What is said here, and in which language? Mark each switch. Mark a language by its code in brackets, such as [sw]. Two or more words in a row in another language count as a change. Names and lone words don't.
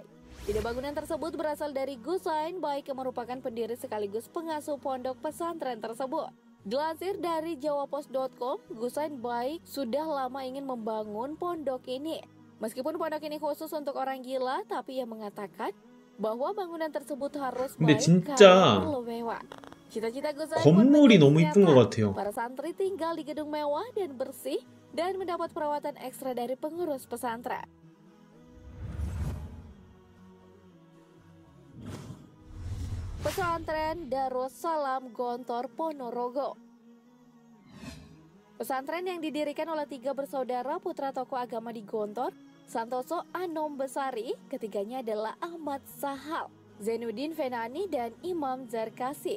[id] Ide bangunan tersebut berasal dari Gus Zain Baik yang merupakan pendiri sekaligus pengasuh pondok pesantren tersebut. Dilansir dari jawapos.com, Gus Zain Baik sudah lama ingin membangun pondok ini. Meskipun pondok ini khusus untuk orang gila, tapi ia mengatakan bahwa bangunan tersebut harus baik karena perlu mewah. Cita-cita Gus Zain [ko] 건물이 너무 이쁜 것 같아요. [id] para santri tinggal di gedung mewah dan bersih dan mendapat perawatan ekstra dari pengurus pesantren. Pesantren Darussalam Gontor Ponorogo. Pesantren yang didirikan oleh 3 bersaudara putra tokoh agama di Gontor, Santoso Anom Besari, ketiganya adalah Ahmad Sahal, Zainuddin Fenani, dan Imam Zarkasi.